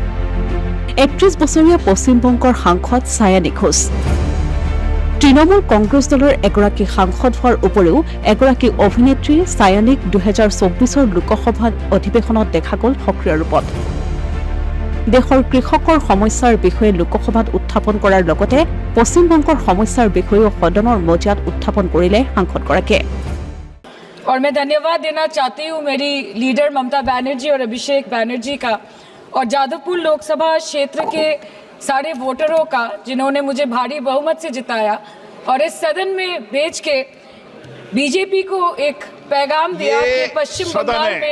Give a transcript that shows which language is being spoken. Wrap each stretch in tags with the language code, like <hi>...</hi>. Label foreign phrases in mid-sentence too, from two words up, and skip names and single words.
<as>31 বছৰীয়া পশ্চিমবংগৰ সাংসদ ছায়ানী ঘোষ, তৃণমূল কংগ্ৰেছ দলৰ এগৰাকী সাংসদ হোৱাৰ উপৰিও এগৰাকী অভিনেত্ৰী ছায়ানীক 2024 লোকসভা অধিৱেশনত দেখা গ'ল সক্ৰিয় ৰূপত। দেশৰ কৃষকৰ সমস্যাৰ বিষয়ে লোকসভাত উত্থাপন কৰাৰ লগতে পশ্চিমবংগৰ সমস্যাৰ বিষয়েও সদনৰ মজিয়াত উত্থাপন কৰিলে সাংসদগৰাকীয়ে।</as> <hi>और मैं धन्यवाद देना चाहती हूँ मेरी लीडर ममता बनर्जी और अभिषेक बनर्जी का, और जादवपुर लोकसभा क्षेत्र के सारे वोटरों का जिन्होंने मुझे भारी बहुमत से जिताया और इस सदन में भेज के बीजेपी को एक पैगाम दिया कि पश्चिम बंगाल में</hi>